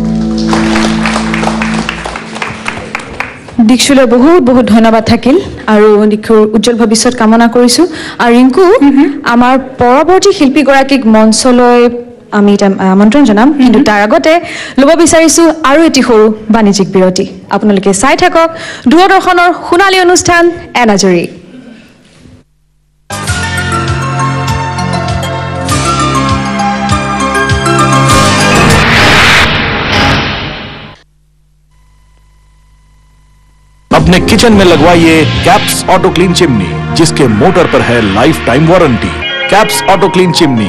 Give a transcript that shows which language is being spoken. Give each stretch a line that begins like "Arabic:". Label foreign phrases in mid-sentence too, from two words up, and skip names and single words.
Assamese: দীক্ষুলৈ বহুত বহুত ধন্যবাদ থাকিল আৰু দীক্ষুৰ উজ্জ্বল ভৱিষ্যত কামনা কৰিছোঁ আৰু ৰিংকু আমাৰ পৰৱৰ্তী শিল্পীগৰাকীক মঞ্চলৈ আমি এটা আমন্ত্ৰণ জনাম কিন্তু তাৰ আগতে ল'ব বিচাৰিছোঁ আৰু এটি সৰু বাণিজ্যিক বিৰতি আপোনালোকে চাই থাকক দূৰদৰ্শনৰ সোণালী অনুষ্ঠান এনাজৰী
Hindi: अपने किचन में लगवाइए कैप्स ऑटो क्लीन चिमनी जिसके मोटर पर है
English: life time warranty
Hindi: कैप्स ऑटो क्लीन चिमनी